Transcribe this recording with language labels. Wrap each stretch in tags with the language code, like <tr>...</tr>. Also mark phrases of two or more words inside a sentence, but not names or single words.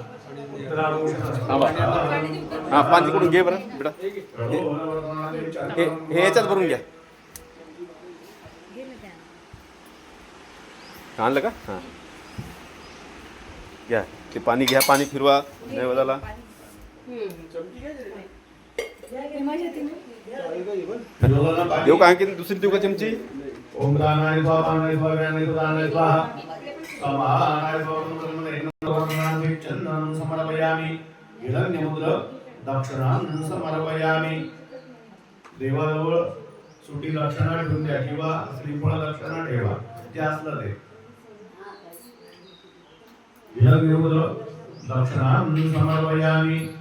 <mr>हा पाणी तिकडून घे बरं बेटा हे याच्यात भरून घ्या आणलं का हां घ्या ते पाणी घ्या पाणी फिरवा नैवेद्याला देऊ का आणखी दुसरी देऊ का चमची</mr> <sa>ओम दानाय स्वाहा नाय स्वाहा दानाय स्वाहा समानाय स्वाहा चंदनं समर्पयामि हिरण्यमुद्र दक्षिणां समर्पयामि.</sa> <mr>देवाजवळ सुटी दक्षिणा ठेवून द्या किंवा श्रीफळ दक्षिणा ठेवा जे असलं ते.</mr> <sa>हिरण्यमुद्र दक्षिणां समर्पयामि.</sa>